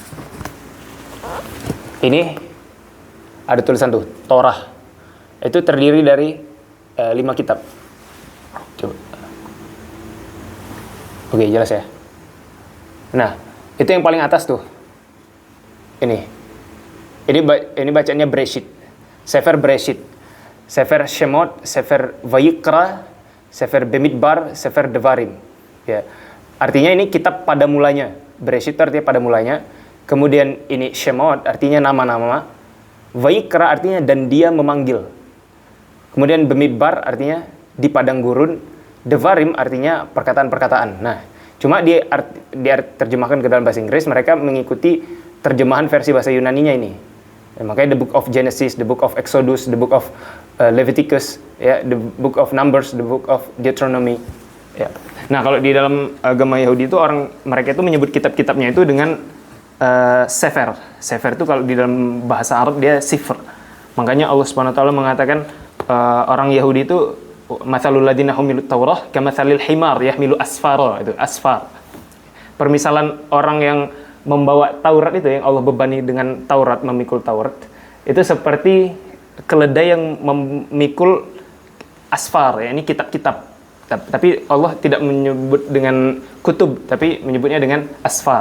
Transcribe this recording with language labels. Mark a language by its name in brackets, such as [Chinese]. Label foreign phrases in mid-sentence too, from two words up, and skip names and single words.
[Indonesian] Ini ada tulisan tuh, Torah. Itu terdiri dari 5 kitab. Coba. Oke, jelas ya. Nah, itu yang paling atas tuh. Ini bacanya Bereshit. Sefer Bereshit. Sefer Shemot, Sefer Vayikra, Sefer Bemidbar, Sefer Devarim. Ya. Artinya ini kitab pada mulanya. Bereshit artinya pada mulanya. Kemudian ini Shemot artinya nama-nama. Vayikra artinya dan dia memanggil. Kemudian Bemidbar artinya di padang gurun. Devarim artinya perkataan-perkataan. Nah, cuma terjemahkan ke dalam bahasa Inggris, mereka mengikuti terjemahan versi bahasa Yunaninya ini. Ya, makanya [English] the book of Genesis, the book of Exodus, the book of Leviticus, ya, the book of Numbers, the book of Deuteronomy. [Indonesian] Ya. Nah, kalau di dalam agama Yahudi itu mereka itu menyebut kitab-kitabnya itu dengan sefer. Sefer itu kalau di dalam bahasa Arab dia sifr. Makanya [Arabic] الله سبحانه وتعالى [Indonesian] mengatakan orang Yahudi itu [Arabic] مثل الذين حملوا التوراة كمثل الحمار يحمل أسفارا, [Indonesian] itu asfar. Permisalan orang yang membawa Taurat itu, yang Allah bebani dengan Taurat, memikul Taurat, itu seperti keledai yang memikul asfar, ya, ini kitab-kitab. Tapi Allah tidak menyebut dengan kutub, tapi menyebutnya dengan asfar.